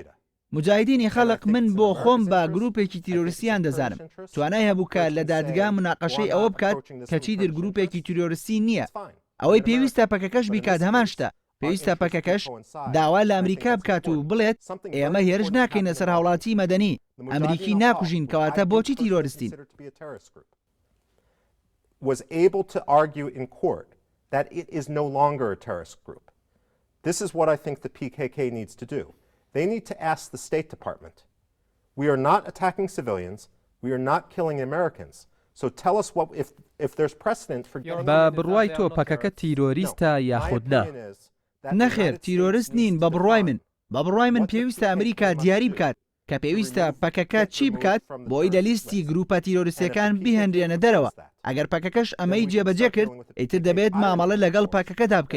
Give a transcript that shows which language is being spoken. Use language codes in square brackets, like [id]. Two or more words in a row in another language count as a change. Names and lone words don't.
[ckb] مجاهدینی خەڵق من بۆ خۆم بە گروپێکی تیرۆریستیان دەزانم، توانای هەبوو کە لە دادگا مناقەشەی ئەوە بکات کە چیتر گروپێکی تیرۆریستی نییە. ئەوەی پێویستە پەکەکەش بیکات هەمان شتە، پێویستە پەکەکەش داوا لە ئەمریکا بکات و بڵێت ئێمە هێرش ناکەینە سەر هاوڵاتی مەدەنی، ئەمریکی ناکوژین، کەواتە بۆچی تیرۆریستین؟ [en] was able to argue in court that it is no longer a terrorist group. This is what I think the PKK needs to do. They need to ask the State Department. We are not attacking civilians. We are not killing Americans. So tell us what if there's precedent for [ckb] بە بڕوای تۆ پەکەکە تیرۆریستە یاخود نا؟ نەخێر، تیرۆریست نین بە بڕوای من. بە بڕوای من پێویستە ئەمریکا دیاری بکات کە پێویستە پەکەکە چی بکات بۆی لە لیستی گروپە تیرۆریستەکان بیهێنرێنە دەرەوە. ئەگەر پەکەکەش ئەمەی جێبەجێ کرد، ئیتر دەبێت مامەڵە لەگەڵ پەکەکەدا بکەین.